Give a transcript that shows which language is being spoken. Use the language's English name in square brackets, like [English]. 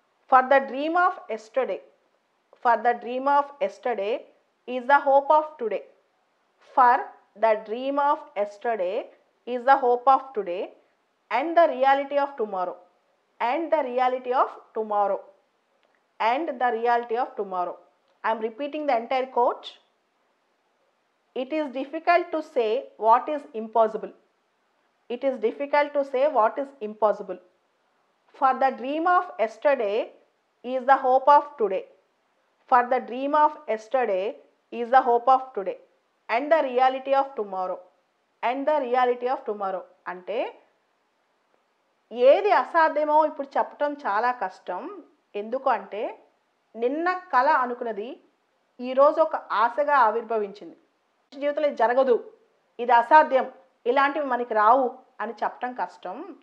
[English] For the dream of yesterday, for the dream of yesterday is the hope of today, for the dream of yesterday is the hope of today and the reality of tomorrow, and the reality of tomorrow, and the reality of tomorrow. I am repeating the entire quote. It is difficult to say what is impossible. It is difficult to say what is impossible. For the dream of yesterday is the hope of today. For the dream of yesterday is the hope of today and the reality of tomorrow. And the reality of tomorrow. [Telugu] అంటే ఏది అసాధ్యమో ఇప్పుడు చెప్పటం చాలా కష్టం. ఎందుకు అంటే నిన్న కళ అనుకున్నది ఈరోజు ఒక ఆశగా ఆవిర్భవించింది. జీవితంలో ఇది జరగదు, ఇది అసాధ్యం, ఇలాంటివి మనకి రావు అని చెప్పటం కష్టం.